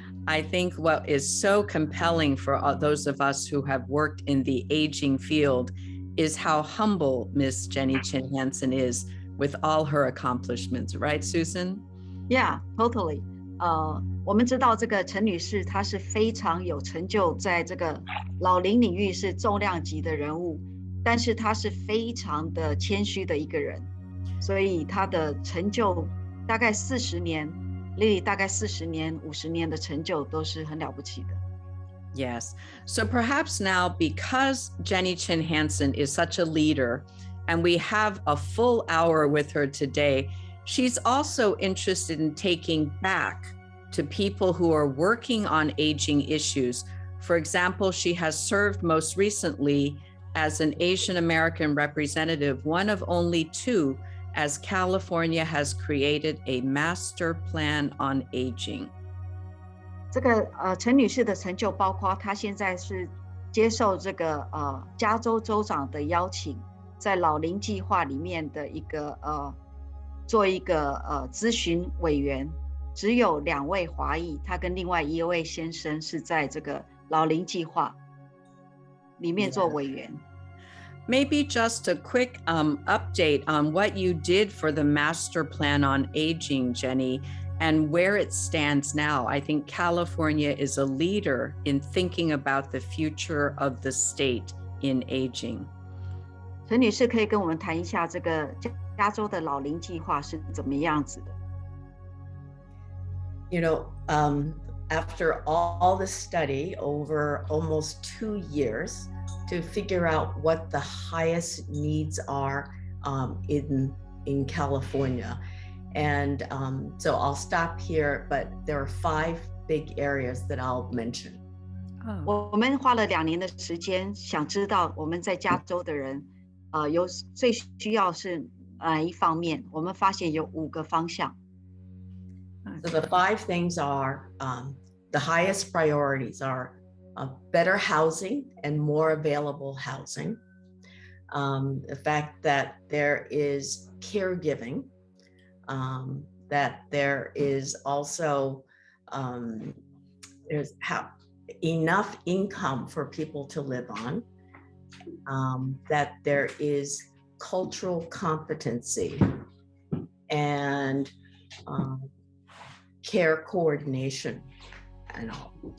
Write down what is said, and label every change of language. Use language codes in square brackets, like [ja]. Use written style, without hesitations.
[en] I think what is so compelling for those of us who have worked in the aging field is how humble Miss Jennie Chin Hansen is with all her accomplishments, right, Susan? Yeah, totally. [zh] 我们知道这个陈女士她是非常有成就，在这个老龄领域是重量级的人物，但是她是非常的谦虚的一个人，所以她的成就大概40年。 Lily 大概40年、50年的成就都是很了不起的。 [en] Yes. So perhaps now, because Jennie Chin Hansen is such a leader, and we have a full hour with her today, she's also interested in taking back to people who are working on aging issues. For example, she has served most recently as an Asian American representative, one of only 2, as California has created a master plan on aging. [zh] 这个陈女士的成就包括她现在是接受这个加州州长的邀请，在老龄计划里面的一个做一个咨询委员，只有2位华裔，她跟另外1位先生是在这个老龄计划里面做委员。 [en] Maybe just a quick update on what you did for the Master Plan on Aging, Jennie, and where it stands now. I think California is a leader in thinking about the future of the state in aging. [zh] 陈女士可以跟我们谈一下这个加州的老龄计划是怎么样子的？ [en] You know, after all the study over almost 2 years to figure out what the highest needs are in California. And so I'll stop here, but there are 5 big areas that I'll mention. [zh] 我们花了2年的时间，想知道我们在加州的人有最需要是哪一方面？我们发现有5个方向。 [en] So the 5 things are, the highest priorities are better housing and more available housing. The fact that there is caregiving, that there is also there's enough income for people to live on, that there is cultural competency and care coordination and all.